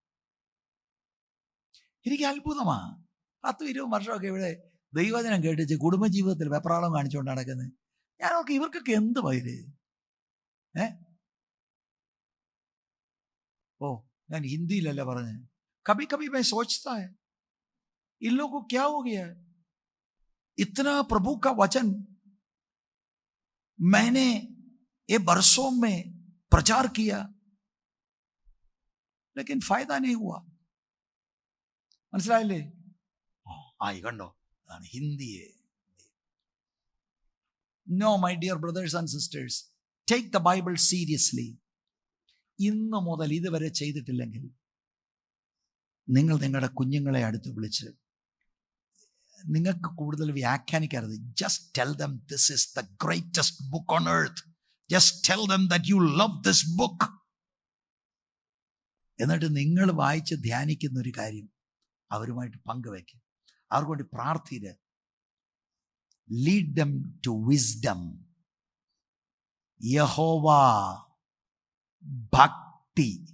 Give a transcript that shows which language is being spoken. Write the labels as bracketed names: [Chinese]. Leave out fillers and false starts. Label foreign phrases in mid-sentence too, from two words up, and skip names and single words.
[Malayalam] എനിക്ക് അത്ഭുതമാണ്. 10-20 വർഷമൊക്കെ ഇവിടെ ദൈവവചനം കേട്ടിച്ച് കുടുംബജീവിതത്തിൽ വെപ്രാളം കാണിച്ചുകൊണ്ട് നടക്കുന്നത്. ഞാനൊക്കെ ഇവർക്കൊക്കെ എന്ത് പൈര്? ഓ, ഞാൻ ഹിന്ദിയിലല്ല പറഞ്ഞ്. [Hindi] कभी कभी मैं सोचता है इन लोगों को क्या हो गया है, इतना प्रभु का वचन मैंने ये बरसों में प्रचार किया लेकिन फायदा नहीं हुआ. [Malayalam] മനസ്സിലായില്ലേ? ഈ കണ്ടോ, അതാണ് ഹിന്ദിയെ. [English] No, my dear brothers and sisters, take the Bible seriously. [Malayalam] ഇന്ന് മുതൽ ഇതുവരെ ചെയ്തിട്ടില്ലെങ്കിൽ നിങ്ങൾ നിങ്ങളുടെ കുഞ്ഞുങ്ങളെ അടുത്ത് വിളിച്ച്, നിങ്ങൾക്ക് കൂടുതൽ വ്യാഖ്യാനിക്കരുത്. [English] Just tell them this is the greatest book on earth. Just tell them that you love this book. [Malayalam] എന്നിട്ട് നിങ്ങൾ വായിച്ച് ധ്യാനിക്കുന്ന ഒരു കാര്യം അവരുമായിട്ട് പങ്കുവയ്ക്കുക. അവർക്ക് വേണ്ടി പ്രാർത്ഥിക്കുക. [English] Lead them to wisdom. [Malayalam] യഹോവ ഭക്തി.